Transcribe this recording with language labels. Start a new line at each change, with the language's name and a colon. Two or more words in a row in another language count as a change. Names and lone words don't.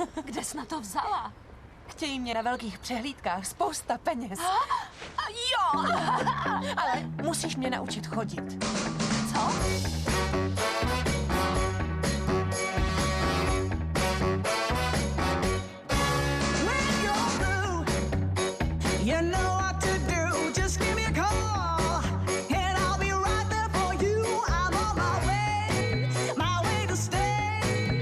Czech: Kde jsi na to vzala? Chtějí mě na velkých přehlídkách, spousta peněz. Jo! Ale musíš mě naučit chodit. Co?
English: You know what to do, just give me a call, and I'll be right there for you. I'm on my way to stay.